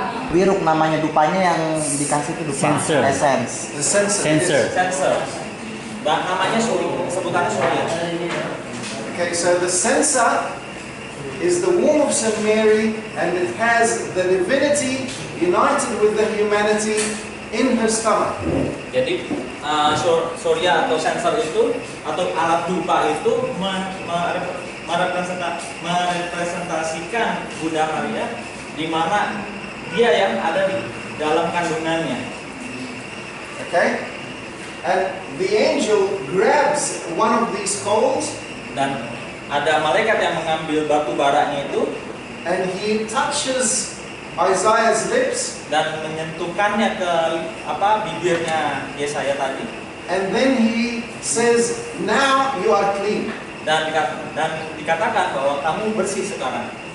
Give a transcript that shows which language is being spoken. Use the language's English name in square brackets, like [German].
[Indonesian] Wiruk namanya, dupanya yang dikasih itu dupa. [English] Sensor. Essence. the censer. Sensor. [Indonesian] Namanya Surya, sebutannya Surya. [English] Okay, so the censer is the womb of St. Mary, and it has the divinity united with the humanity in her stomach. [Indonesian] Jadi Surya atau sensor itu atau alat dupa itu merepresentasikan Bunda Maria, di mana dia yang ada di dalam kandungannya. [English] Okay, and the angel grabs one of these coals, [Indonesian] Dan ada malaikat yang mengambil batu baranya itu [English] and he touches Isaiah's lips, [Indonesian] dan menyentuhkannya ke bibirnya Yesaya tadi. [English] and then he says, "Now you are clean." [Indonesian] Dan dikatakan bahwa kamu bersih sekarang.